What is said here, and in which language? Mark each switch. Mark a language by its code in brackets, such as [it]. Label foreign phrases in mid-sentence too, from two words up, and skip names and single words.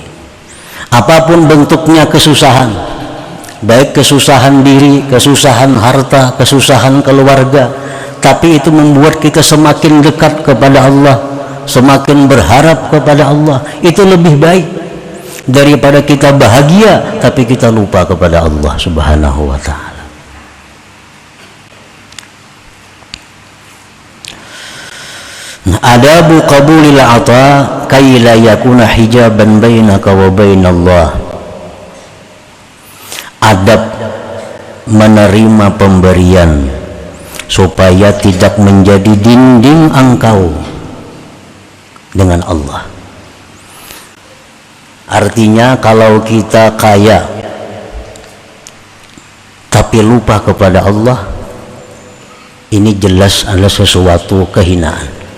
[id] Apapun bentuknya kesusahan, baik kesusahan diri, kesusahan harta, kesusahan keluarga, tapi itu membuat kita semakin dekat kepada Allah, semakin berharap kepada Allah. Itu lebih baik daripada kita bahagia tapi kita lupa kepada Allah [ar] سبحانه وتعالى. آداب قبول العطاء كي لا يكون حجابا بينك وبين الله. [id] Adab menerima pemberian supaya tidak menjadi dinding engkau dengan Allah. Artinya kalau kita kaya tapi lupa kepada Allah, ini jelas adalah sesuatu kehinaan.